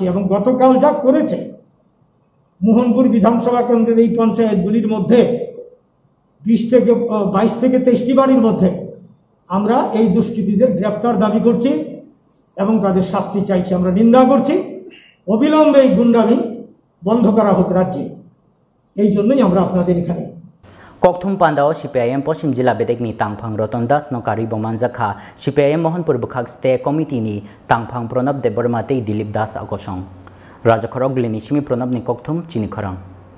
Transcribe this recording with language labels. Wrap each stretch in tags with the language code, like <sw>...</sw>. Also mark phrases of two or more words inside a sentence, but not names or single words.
<bn>এবং গতকাল যা করেছে মোহনপুর বিধানসভা কেন্দ্রের এই পঞ্চায়েতগুলির মধ্যে 22 থেকে 23টি বাড়ির মধ্যে আমরা এই দুষ্কৃতীদের গ্রেপ্তার দাবি করছি এবং তাদের শাস্তি চাইছি। আমরা নিন্দা করছি, অবিলম্বে এই গুন্ডামি বন্ধ করা হোক রাজ্যে, এই জন্যই আমরা আপনাদের এখানে।</bn> <trp>Kokthum Pandao CPIM Poshim Jila Bedekni Tangphang Roton Das Nokari Bomanjakha CPIM Mohanpur Bukhak State Committee ni Tangphang Pranab Debarmate Dilip Das Akosong Raja Khorog Glini Shimi Pranab ni Kokthum Chini Khorang</trp>